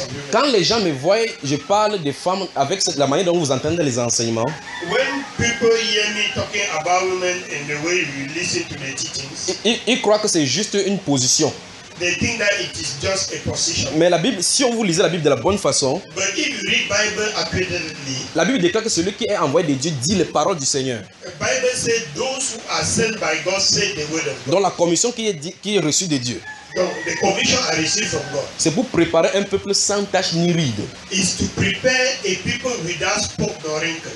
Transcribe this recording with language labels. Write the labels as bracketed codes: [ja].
[fr] Quand les gens me voient, je parle des femmes avec la manière dont vous entendez les enseignements. [en] When people hear me talking about women in the way you listen to the teachings, [fr] ils croient que c'est juste une position. [en] They think that it is just a position. [fr] Mais la Bible, si on vous lisez la Bible de la bonne façon, [en] but if you read Bible accurately, [fr] la Bible déclare que celui qui est envoyé de Dieu dit les paroles du Seigneur. [en] Bible says those who are sent by God say the word of God. [fr] Donc la commission qui est reçue de Dieu. [en] Donc the commission I received from God. [fr] C'est pour préparer un peuple sans tache ni ride. [en] Is to prepare a people without spot nor wrinkle.